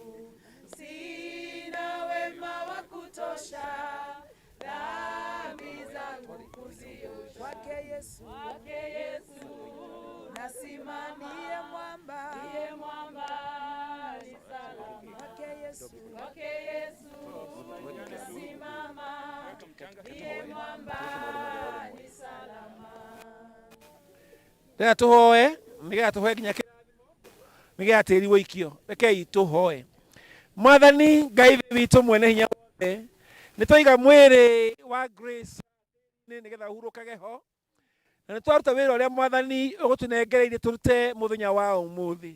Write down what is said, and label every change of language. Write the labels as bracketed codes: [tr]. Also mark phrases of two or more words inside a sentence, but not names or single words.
[sw] Sina wema wa kutosha, dhambi zangu kuziosha, kwake Yesu nasimama, ndiye mwamba ni salama. Kwake Yesu nasimama, ndiye mwamba ni salama. [ki] Reka tuhoe nigetha tuhoe nginya nigetha tĩri wũikio. Rekei tuhoe. Mwathani Ngai witũ mwene hinya wothe, nĩ tũiga mwĩrĩ wa Grace nigetha ũhurũkage ho, na nĩ twaruta wĩra ũrĩa Mwathani ũgũtũnengereire tũrute mũthenya wa ũmũthĩ.